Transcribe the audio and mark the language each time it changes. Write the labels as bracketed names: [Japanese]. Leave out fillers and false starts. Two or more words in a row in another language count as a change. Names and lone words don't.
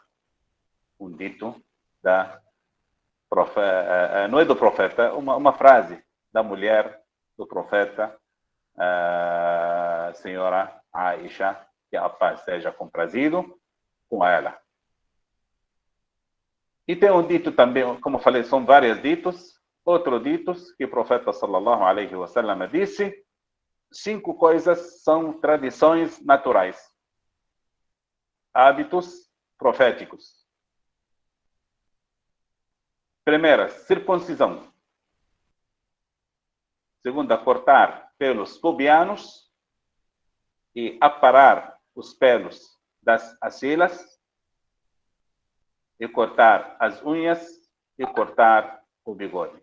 [Portuguese] Um dito da profeta, não é do profeta, uma frase da mulher do profeta, a senhora Aisha, que a paz seja comprazido com ela. E tem um dito também, como falei, são vários ditos. Outro ditos que o profeta [Arabic] صلى الله عليه وسلم [Portuguese] disse: 5 coisas são tradições naturais, hábitos proféticos. Primeira, circuncisão. Segunda, cortar pelos pubianos e aparar os pelos das axilas, e cortar as unhas e cortar o bigode.